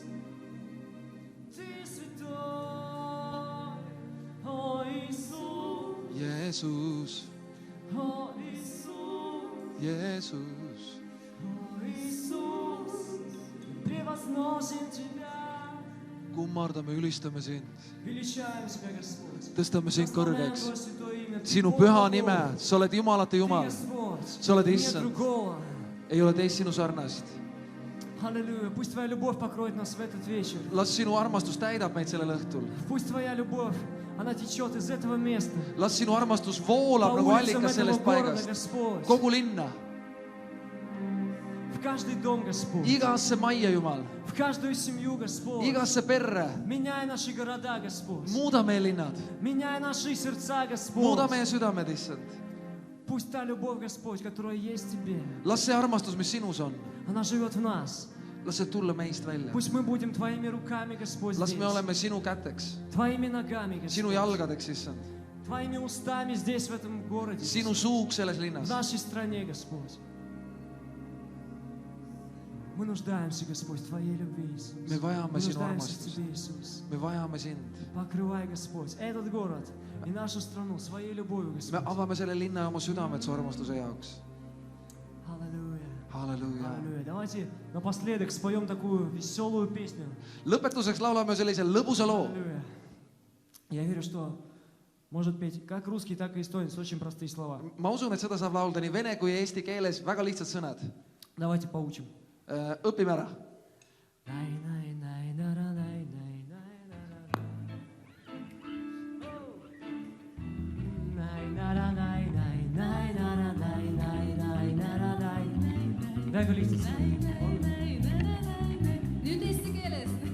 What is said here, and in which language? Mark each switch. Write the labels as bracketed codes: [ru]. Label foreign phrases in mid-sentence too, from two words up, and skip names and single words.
[ru] Ты святой, о Иисус, Jeesus , о Иисус, Jeesus , о Иисус. Мы превозносим Тебя, [et] kummardame , ülistame sind , [ru] величаем Тебя, Господь. [et] tõstame sind [ru] Прославляем [et] kõrgeks [ru] Твое святое имя. Ты [et] sinu [ru] Бог [et] püha [ru] богов. [et] nime , sa oled jumalate [ru] Ты [et] Jumal , [ru] Господь. [et] Sa oled [ru] Нет [et] issand. [ru] другого. [et] ei ole teist sinu sarnast . [ru] Аллилуйя. Пусть Твоя любовь покроет нас в этот вечер. [et] las sinu armastus täidab meid sellel õhtul , [ru] Пусть Твоя любовь, она течет из этого места. [et] las sinu armastus [ru] По [et] voolab nagu [ru] улицам [et] allikas [ru] этого [et] sellest [ru] города, [et] paigast , [ru] Господь. [et] kogu linna , [ru] В каждый дом, Господь. [et] igasse majja , Jumal , [ru] В каждую семью, Господь. [et] igasse perre , [ru] Меняй наши города, Господь. [et] muuda meie linnad , [ru] Меняй наши сердца, Господь. [et] muuda meie südamed , issand . [ru] Пусть та любовь, Господь, которая есть в Тебе, [et] las see armastus , mis sinus on , [ru] она живет в нас. [et] las see tulla meist välja , [ru] Пусть мы будем Твоими руками, Господь, [et] las [ru] здесь. [et] me oleme sinu käteks , [ru] Твоими ногами, [et] sinu [ru] Господь. [et] jalgadeks , issand , [ru] Твоими устами здесь, в этом городе. [et] sinu suuks selles [ru] В [et] linnas . [ru] нашей стране, Господь. Мы нуждаемся, Господь, в Твоей любви, Иисус. [et] Me vajame [ru] Мы [et] sinu [ru] нуждаемся в [et] armastust. [ru] Тебе, Иисус. [et] me vajame sind , [ru] Покрывай, Господь, этот город и нашу страну своей любовью, [et] me [ru] Господь. [et] avame selle linna ja oma südamed su armastuse jaoks . [ru] Аллилуйя. [et] halleluuja . [ru] Аллилуйя. Давайте напоследок споем такую веселую песню. [et] lõpetuseks laulame sellise lõbusa loo . [ru] Аллилуйя. Я верю, что может петь как русский, так и эстонец. Очень простые слова. [et] ma usun , et seda saab laulda nii vene kui eesti keeles , väga lihtsad sõnad . [ru] Давайте поучим. [et] õpime ära . Väga lihtsalt . Nüüd eesti keeles .